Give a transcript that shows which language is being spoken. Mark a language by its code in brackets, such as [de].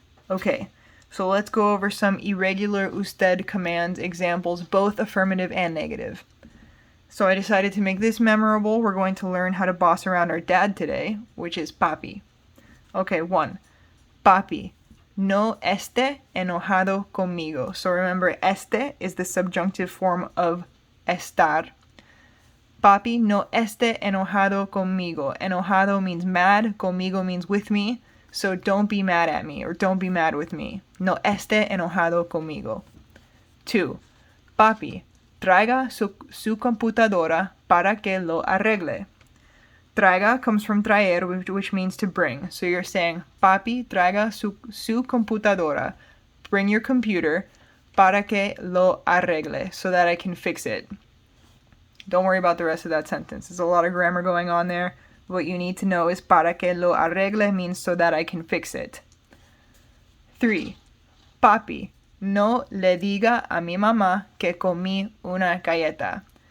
[en] Okay, so let's go over some irregular usted commands examples, both affirmative and negative. So I decided to make this memorable. We're going to learn how to boss around our dad today, which is papi. Okay, 1. [es] Papi, no esté enojado conmigo. [en] So remember, este is the subjunctive form of estar. [es] Papi, no esté enojado conmigo. [en] Enojado means mad, conmigo means with me. So don't be mad at me or don't be mad with me. [es] No esté enojado conmigo. 2. Papi, traiga su computadora para que lo arregle. [en] Traiga comes from traer, which means to bring. So you're saying, [es] papi, traiga su computadora. [en] Bring your computer [es] para que lo arregle, [en] so that I can fix it. Don't worry about the rest of that sentence. There's a lot of grammar going on there. What you need to know is [es] para que lo arregle [en] means so that I can fix it. 3. [es] Papi, no le diga a mi mamá que comí una galleta.